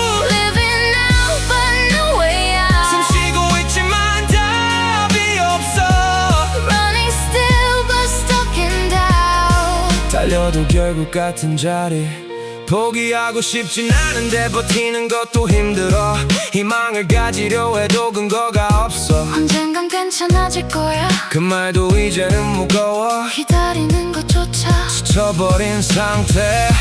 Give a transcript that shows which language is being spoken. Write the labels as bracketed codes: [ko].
[en] Living now, but no way out. [ko] 숨쉬고 있지만 답이 없어. [en] Running still, but stuck in doubt. [ko] 달려도 결국 같은 자리. 포기하고 싶진 않은데 버티는 것도 힘들어. 희망을 가지려 해도 근거가 없어. 언젠간 괜찮아질 거야. 그 말도 이제는 무거워. 기다리는 것조차 지쳐버린 상태.